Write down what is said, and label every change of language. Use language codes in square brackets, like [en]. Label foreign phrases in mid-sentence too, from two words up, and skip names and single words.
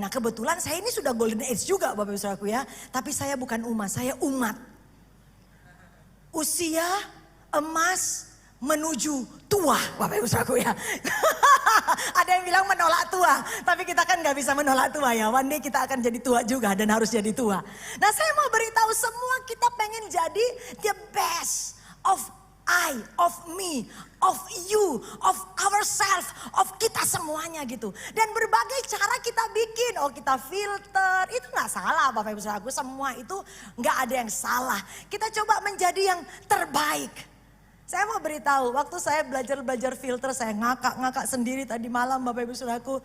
[id] Nah, kebetulan saya ini sudah [en] golden age [id] juga Bapak Ibu Saudaraku ya. Tapi saya bukan umat, saya umat. usia emas menuju tua, Bapak Ibu Saudaraku ya. Ada yang bilang menolak tua, tapi kita kan gak bisa menolak tua ya. [en] One day [id] kita akan jadi tua juga dan harus jadi tua. Nah saya mau beritahu semua kita pengen jadi [en] the best of I, of me, of you, of ourselves, [id] of kita semuanya gitu. Dan berbagai cara kita bikin, kita filter, itu gak salah Bapak Ibu Saudaraku. Semua itu gak ada yang salah. Kita coba menjadi yang terbaik. Saya mau beritahu, waktu saya belajar filter, saya ngakak sendiri tadi malam Bapak Ibu Saudaraku.